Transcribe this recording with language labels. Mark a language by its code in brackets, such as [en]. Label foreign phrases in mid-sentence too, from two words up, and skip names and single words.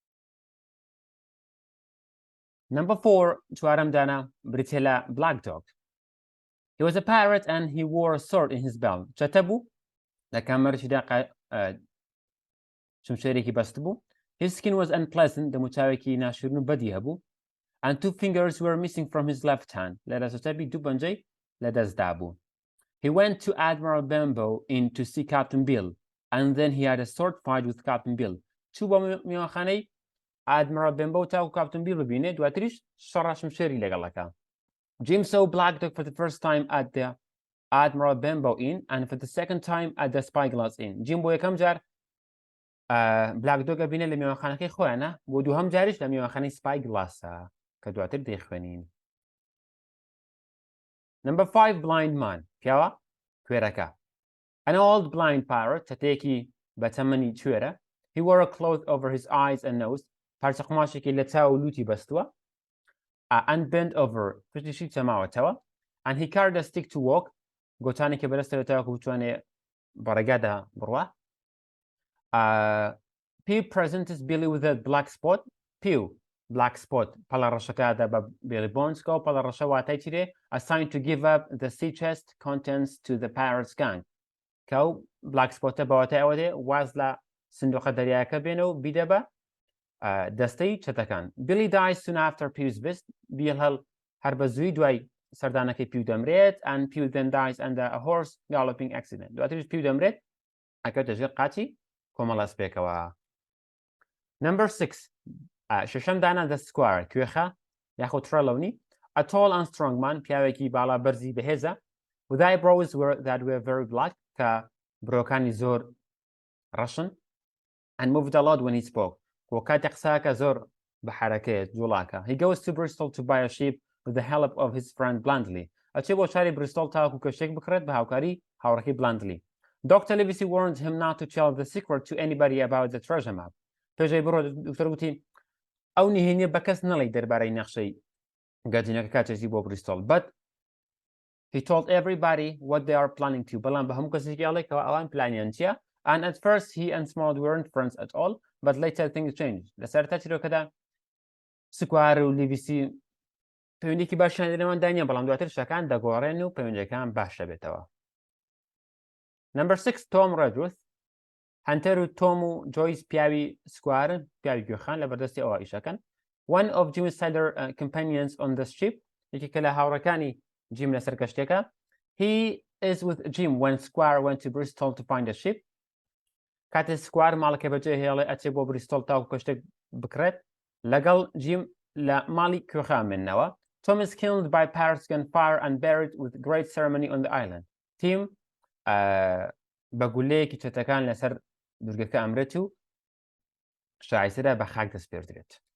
[en] Number 4, [ckb] چوارەم دانا بریتێ لە Black Dog. [en] He was a pirate and he wore a sword in his belt. [ckb] چەتە بوو لە کامەرشیدا شمشێرێکی بەست بوو. [en] His skin was unpleasant, [ckb] دەموچاوێکی ناشرین و بەدی هەبوو. [en] And 2 fingers were missing from his left hand. [ckb] لە دەستەبی 2 پەنجەی لە دەستدا بوو. [en] He went to Admiral Benbow in to see Captain Bill and then he had a sword fight with Captain Bill. [ckb] چوو بە میوانخانەی Admiral Benbow تاو Captain Bill ببینێ دواتریش شەڕا شمشێری لەگەڵەکە. [en] Jim saw Black Dog for the first time at the Admiral Benbow Inn and for the second time at the Spyglass Inn. [ckb] Jim بۆ یەکەم جار Black Dog بینێ لە میوانخانەکەی خۆیانە بۆ دووهەم جاریش لە میوانخانەی Spyglassە کە دواتر دەیخوێنین. [en] Number 5, Blind Man. [ckb] پیاوە کوێرەکە. [en] An old blind pirate [ckb] چەتەیەکی بەتەمەنی کوێرە. [en] He wore a cloth over his eyes and nose. [ckb] پارچە قماشێکی لە چاو و لوتی بەستووە. [en] And bent over [ckb] پشتیشی چەماوەتەوە. [en] And he carried a stick to walk. [ckb] گۆچانێکی بەدەستەوێتەوە کە بتوانێ بەڕێگادا بڕوا. [en] Pew presents Billy with a black spot. Pew black spot [ckb] پەڵە ڕەشەکەدا بە [en] Billy Bonesکە [ckb] و پەڵە ڕەشە واتای چیرێ [en] assigned to give up the sea chest contents to the pirates gang. [ckb] کە و [en] black spotە [ckb] بەواتای ئەوە دێ واز لە سندوقە دەریاکە بێنە و بیدە بە دەستەی چەتەکان. [en] Billy dies soon after Pew's visit. Bill [ckb] هەر بە زووی دوای سەردانەکەی Pew دەمرێت [en] and Pew then dies under a horse galloping accident. [ckb] دواتریش Pew دەمرێت ئەکەوتە ژێر قاچی کۆمەڵە سپێکەوە. [en] Number 6 [ckb] شەشەم دانا [en] the squire [ckb] کوێخە یاخود تڕەلەونی [en] a tall and strong man [ckb] پیاوێکی باڵا بەرزی بەهێزە [en] with eyebrows that were very black [ckb] کە برۆکانی زۆر ڕەشن [en] and moved a lot when he spoke [ckb] کۆ کاتی قساکە زۆر بە حرەکەیە جوڵاکە. [en] He goes to Bristol to buy a sheep with the help of his friend Blandly. [ckb] ئەچێ بۆ شاری بریستۆڵ تاوەکو کەشتێک بکڕێت بە هاوکاری هاوڕێکی Blandly. Dr. [en] Livesey warned him not to tell the secret to anybody about the treasure map. [ckb] پێشەی بڕۆ دکتۆر گوتی ئەو نهێنیە بە کەس نەڵێی دەربارەی نەخشەی گەجینەکە کاتێکی بۆ بریستۆڵ. [en] But he told everybody what they are planning to. [ckb] بەڵام بە هەموو کەسێکی ئەڵێکەوە ئەوان پلانیان چییە؟ [en] And at first he and Smollett weren't friends at all, but later things changed. [ckb] لەسەرتا چیرۆکەدا سکوار و لیڤیسی پەیوەندێکی باشیان لەنێواندا نییە بەڵام دواتر شەکان دەگۆڕێن و پەیوەندەکان باش دەبێتەوە. [en] Number 6 [ckb] تۆم ڕەجوث هەنتەر و تۆم و جۆیس پیاوی سکوارن پیاوی گوێخان لە بەردەستی ئەوە ئیشەکەن. [en] One of Jim's sailor companions on the ship [ckb] یەکێکە لە هاوڕەکانی جیم لەسەر کەشتێکە. [en] He is with Jim when Squire went to Bristol to find a ship. [ckb] کاتێ سکوار ماڵەکە بەجێ هێڵێ ئەچێ بۆ بریستۆڵ تاوکو کەشتێک بکرێت لەگەڵ جیم لە ماڵی کوێخا منەوە. [en] Tom is killed by pirates gunfire and buried with great ceremony on the island. [ckb] Tim بە گولەیەکی چێتەکان لەسەر دورگەکە ئەمرێت و شایستەدا بە خاک دەستپێردرێت.